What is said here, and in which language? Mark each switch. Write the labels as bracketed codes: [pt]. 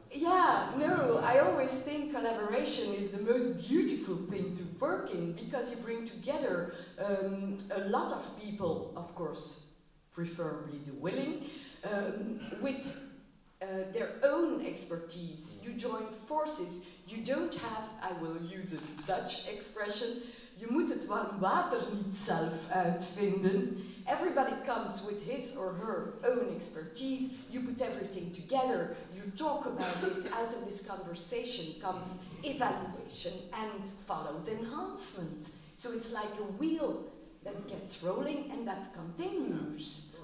[en] Yeah, no, I always think collaboration is the most beautiful thing to work in, because you bring together a lot of people, of course, preferably the willing, with their own expertise. You join forces. You don't have, I will use a Dutch expression, [nl] je moet het warm water niet zelf uitvinden. [en] Everybody comes with his or her own expertise. You put everything together. You talk about it. Out of this conversation comes evaluation and follows enhancement. So it's like a wheel that gets rolling and that continues.